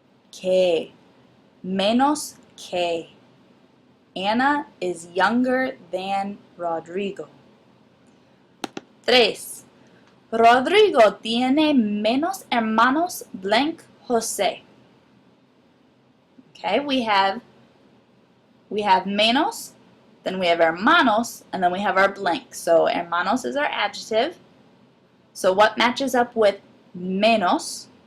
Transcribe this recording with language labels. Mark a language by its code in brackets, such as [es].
[es] Que. Menos que. [en] Ana is younger than Rodrigo. 3. [es] Rodrigo tiene menos hermanos blank José. [en] Okay, we have menos, then we have hermanos, and then we have our blank. So hermanos is our adjective. So what matches up with menos?